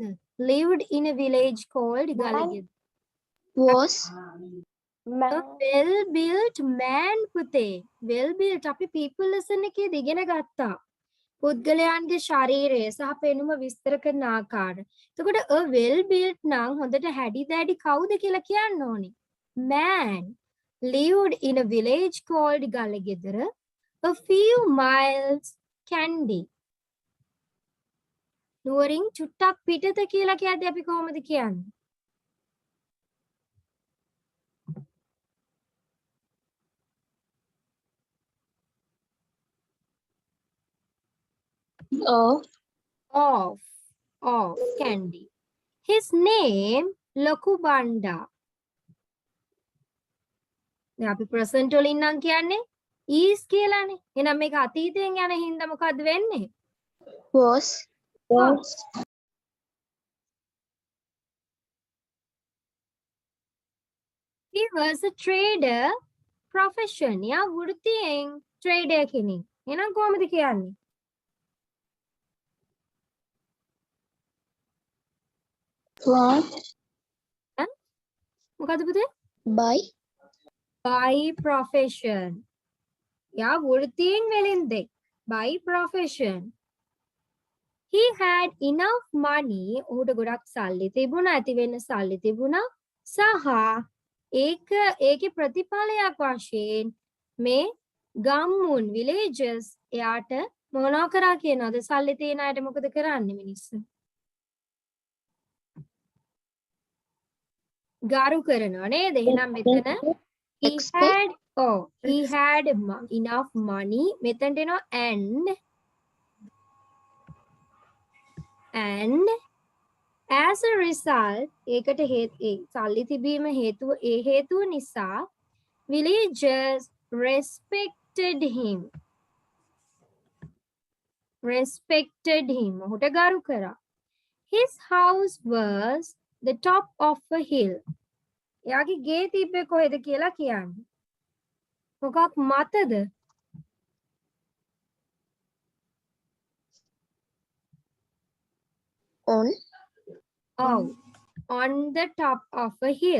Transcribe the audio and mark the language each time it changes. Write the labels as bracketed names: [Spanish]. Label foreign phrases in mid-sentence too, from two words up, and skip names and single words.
[English] lived in a village called Galagid. Was. A well built man පුතේ. well built [Sinhala] අපි [English] people lesson [Sinhala] එකේදී ඉගෙන ගත්තා. පුද්ගලයන්ගේ ශරීරය සහ පෙනුම විස්තර කරන ආකාරය. එතකොට [English] a well built [Sinhala] නම් හොඳට හැඩි දැඩි කවුද කියලා කියන්න ඕනේ. [English] man lived in a village called Galagidara, a few miles Kandy. [Sinhala] නුවරින් චුට්ටක් පිටත කියලා කියද්දී අපි කොහොමද කියන්නේ? [English] Of Kandy. His name Lokubanda. [Sinhala] දැන් අපි present වලින් නම් කියන්නේ is කියලානේ. එහෙනම් මේක අතීතයෙන් යන හින්දා මොකද්ද වෙන්නේ? [English] Was. He was a trader profession. [Sinhala] යා වෘත්තියෙන් trader කෙනෙක්. එහෙනම් කොහොමද කියන්නේ? [English] What? [Sinhala] මොකද්ද පුතේ? [English] By profession. [Sinhala] යා වෘත්තියෙන් වෙලින්දෙක්. [English] by profession. He had enough money. [Sinhala] ඔහුට ගොඩක් සල්ලි තිබුණා. ඇති වෙන්න සල්ලි තිබුණා. සහ ඒකේ ප්‍රතිඵලයක් වශයෙන් මේ ගම්මුන් villages එයාට මොනවා කරා කියනවාද? සල්ලි තියන අයට මොකද කරන්නේ මිනිස්සු? ගාරු කරනවා නේද? එහෙනම් මෙතන [English] he had enough money. [Sinhala] මෙතනට එනවා [English] and as a result [Sinhala] ඒකට සල්ලි තිබීම හේතුව නිසා [English] villagers respected him [Sinhala] ඔහුට ගරු කරා. [English] His house was the top of a hill. [Sinhala] එයාගේ ගේ තිබ්බේ කොහෙද කියලා කියන්නේ. මොකක් මතද? [English] On the top of a hill.